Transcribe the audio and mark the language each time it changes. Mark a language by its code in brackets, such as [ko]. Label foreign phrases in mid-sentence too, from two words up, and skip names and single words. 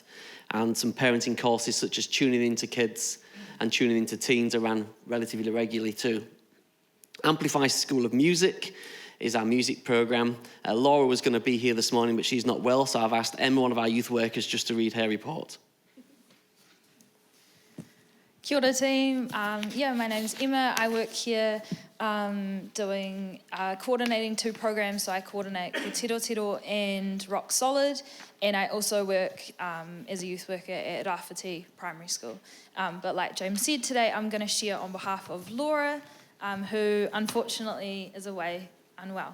[en] And some parenting courses, such as tuning into kids and tuning into teens, are ran relatively regularly too. Amplify School of Music is our music programme. Laura was going to be here this morning, but she's not well, so I've asked Emma, one of our youth workers, just to read her report. [mi] Kia ora team. [en] My name's Emma. I work here coordinating 2 programs. So I coordinate Ko Tiro Tiro and Rock Solid, and I also work as a youth worker at Rāwhiti Primary School. But like James said today, I'm going to share on behalf of Laura, who unfortunately is away unwell.